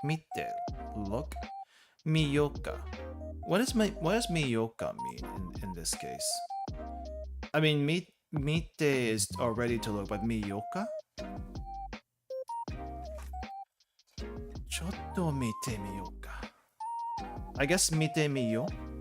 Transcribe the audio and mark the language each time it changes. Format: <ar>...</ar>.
<ja>見て</ja> <en>look</en> <ja>見ようか.</ja> <en>What does</en> <ja>見ようか</ja> <en>mean in this case? I mean</en> <ja>見て</ja> <en>is already to look, but 見ようか?</en> <ja>ちょっと見てみようか.</ja> <en>I guess</en> <ja>見てみよう.</ja>